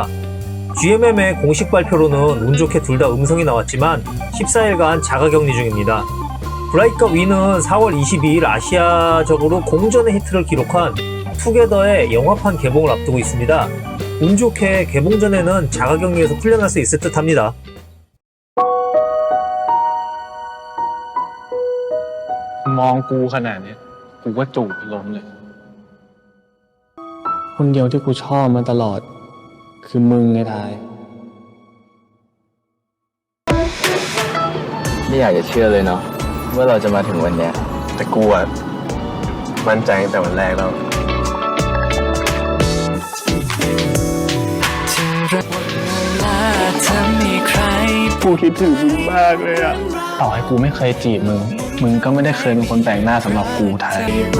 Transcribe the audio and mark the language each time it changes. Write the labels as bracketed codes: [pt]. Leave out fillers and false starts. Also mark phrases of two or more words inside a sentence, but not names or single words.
[ko] GMM의 공식 발표로는 운 좋게 둘 다 음성이 나왔지만 14일간 자가격리 중입니다. 브라이트와 윈은 4월 22일 아시아적으로 공전의 히트를 기록한 투게더의 영화판 개봉을 앞두고 있습니다. 운 좋게 개봉 전에는 자가격리에서 풀려날 수 있을 듯 합니다. [th] มองกูขนาดเนี้ยกูก็จูบไปล้มเลยคนเดียวที่กูชอบมาตลอดคือมึงไงทาย ไม่อยากจะเชื่อเลยเนาะว่าเราจะมาถึงวันเนี้ยแต่กูอะมั่นใจตั้งแต่วันแรกแล้วกูคิดถึงมึงมากเลยอะต่อให้กูไม่เคยจีบมึงก็ไม่ได้เคยเป็นคนแปลกหน้าสำหรับกูไทย